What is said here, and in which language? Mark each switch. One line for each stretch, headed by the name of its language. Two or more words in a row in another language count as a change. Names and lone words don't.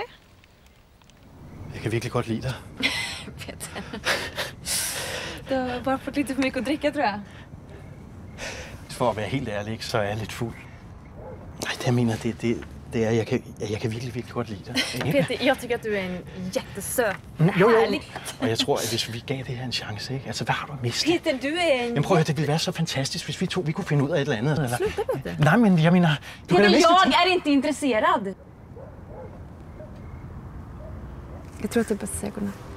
Danish: Jeg kan virkelig godt lide dig. Peter. Du har bare fået lidt for mycket at drikke, tror jeg. For at være helt ærlig, så er jeg lidt fuld. Nej, det jeg mener, det er, jeg kan virkelig godt lide dig.
Swedish: Peter, jeg tycker att du er en jättesød.
Danish: Jo. Og jeg tror, at hvis vi gav det her en chance, ikke? Altså, hvad har du at miste? Peter, du er en... Jamen prøv at høre, det ville være så fantastisk, hvis vi kunne finde ud af et eller andet. Eller...
Swedish: Sluta, Peter.
Danish: Nej, men jeg mener...
Swedish: Peter, jeg er inte intresserad. Jag tror att det är bäst att säga godnatt.